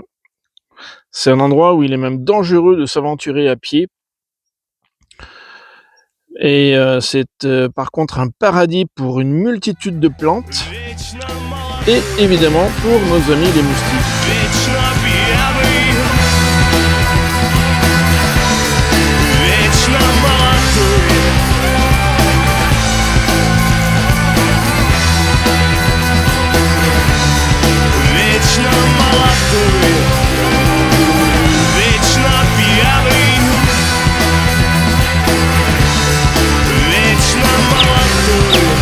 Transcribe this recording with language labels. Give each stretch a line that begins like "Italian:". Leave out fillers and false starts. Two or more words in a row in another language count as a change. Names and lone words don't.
French: C'est un endroit où il est même dangereux de s'aventurer à pied. Et c'est par contre un paradis pour une multitude de plantes et évidemment pour nos amis les moustiques.
Russian: Вечно пьяный, вечно молодой. Вечно молодой, вечно пьяный, вечно молодой.